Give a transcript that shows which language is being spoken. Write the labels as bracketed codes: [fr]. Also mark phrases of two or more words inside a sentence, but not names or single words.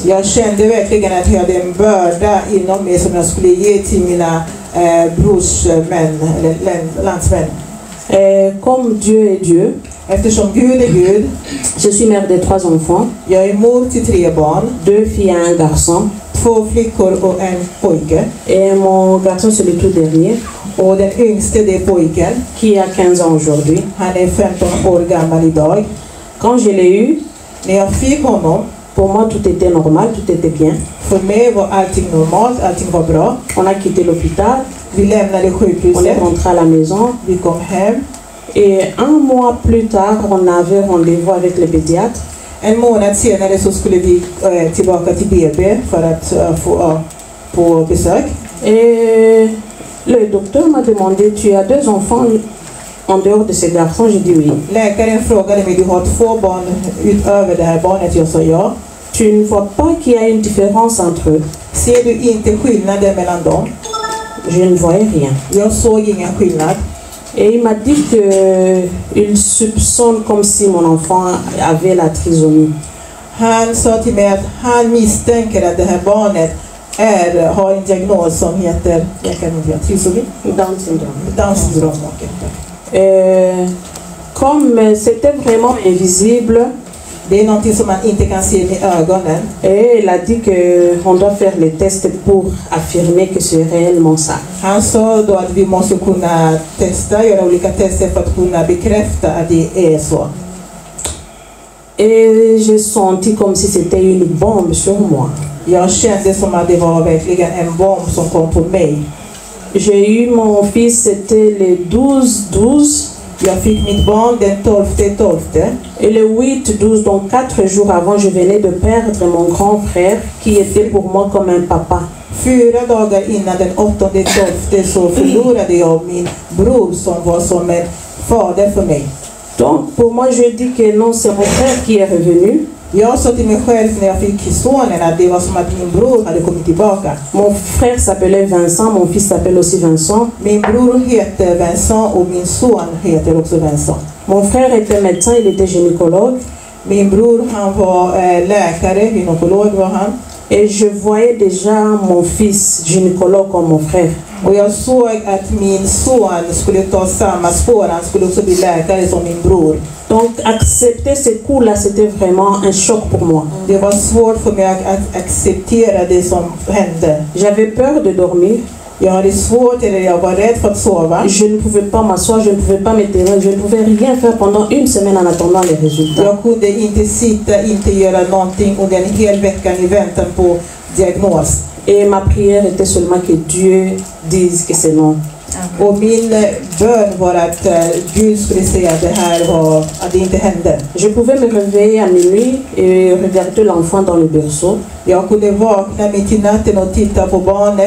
[sv] Jag kände verkligen att jag hade en börda inom mig som jag skulle ge till mina brorsmän eller landsmän. [fr] Comme Dieu est Dieu, [sv] eftersom Gud är Gud, [fr] je suis mère de 3 enfants. [sv] Jag är mor till 3 barn. [fr] 2 filles et un garçon. [sv] 2 flickor och en pojke. [fr] Et mon garçon c'est le tout dernier. [sv] Och den yngste det är pojken. [fr] Qui a 15 ans aujourd'hui. [sv] Han är 15 år gammal idag. [fr] Quand je l'ai eu, [sv] när jag fick honom, [fr] pour moi tout était normal, tout était bien. [sv] För mig var allting normalt, allting var bra. [fr] On a quitté l'hôpital. [sv] Vi lämnade sjukhuset. [fr] On est rentré à la maison. [sv] Vi kom hem. [fr] Et 1 mois plus tard, on avait rendez-vous avec le pédiatre. [sv] En månad senare så skulle vi tillbaka till BB för att få på besök. [fr] Et le docteur m'a demandé, tu as 2 enfants, en dehors de ce garçon? J'ai dit oui. [sv] Läkaren frågade mig, du har 2 barn utöver det här barnet? Jag sa ja. [fr] Tu ne vois pas qu'il y a une différence entre eux? [sv] Ser du inte skillnaden mellan dem? [fr] Je ne voyais rien. [sv] Jag såg ingen skillnad. [fr] Et il m'a dit qu'il soupçonne comme si mon enfant avait la trisomie. [sv] Han sa till mig att han misstänker att det här barnet har en diagnos som heter trisomi. [en] Down syndrome. [fr] Comme c'était vraiment invisible, [sv] det är någonting som man inte kan se med ögonen. [fr] Et il a dit qu'on doit faire les tests pour affirmer que c'est réellement ça. [sv] Han sa då att vi måste kunna göra olika tester för att kunna bekräfta att det är så. [fr] Et j'ai senti comme si c'était une bombe sur moi. [sv] Jag kände som att det var verkligen en bomb som kom på mig. [fr] J'ai eu mon fils, c'était le 12-12. [sv] Jag fick mitt barn den 12. [fr] Et le 8-12, donc 4 jours avant, je venais de perdre mon grand frère qui était pour moi comme un papa. [sv] 4 dagar innan den 8/12 så förlorade jag min bror som var som en fader för mig. [fr] Donc pour moi je dis que non, c'est mon frère qui est revenu. [sv] Jag sa till mig själv när jag fick sonen att det var som att min bror hade kommit tillbaka. [fr] Mon frère s'appelait Vincent, mon fils s'appelle aussi Vincent. [sv] Min bror heter Vincent och min son heter också Vincent. [fr] Mon frère était médecin, il était gynécologue. [sv] Min bror han var läkare, gynekolog var han. [fr] Et je voyais déjà mon fils gynécologue comme mon frère. [sv] Och jag såg att min son skulle ta samma spår, han skulle också bli läkare som min bror. [fr] Donc accepter ce coup-là, c'était vraiment un choc pour moi. [sv] Det var svårt för mig att acceptera det som hände. [fr] J'avais peur de dormir. [sv] Jag hade svårt, eller jag var rädd för att sova. [fr] Je ne pouvais pas m'asseoir, je ne pouvais pas m'étirer, je ne pouvais rien faire pendant une semaine en attendant les résultats. [sv] Jag kunde inte sitta, inte göra någonting under en hel vecka i väntan på diagnos. [fr] Et ma prière était seulement que Dieu dise que c'est non. [sv] Och min bön var att Gud skulle säga att det här var, att det inte hände. [fr] Je pouvais me réveiller à minuit et regarder l'enfant dans le berceau. [sv] Jag kunde vakna mitt i natten och titta på barnet.